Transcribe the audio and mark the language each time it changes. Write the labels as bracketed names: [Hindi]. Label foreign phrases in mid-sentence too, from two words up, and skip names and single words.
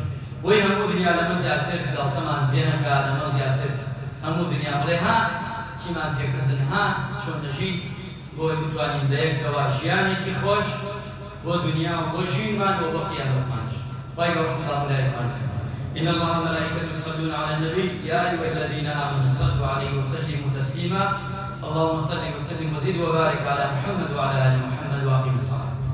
[Central Kurdish] بۆی هەموو دنیا لەمە زیاتر گاڵتەمان پێ نەکا، لەمە زیاتر هەموو دنیا بڵێ ها چیمان پێکردن، ها چۆن دەژین، بۆی بتوانین بەیەکەوە ژیانێکی خۆش بۆ دنیا و بۆ ژینمان و بۆ قیامەتمانش. خی گەورە ڕەحمەت لایەکمان بکە. [Arabic] إن الله وملائكته يصلون على النبي يا أيها الذين آمنوا صلوا عليه وسلموا تسليما. اللهم صل وسلم وزد وبارك على محمد وعلى آل محمد وأقم الصلاة.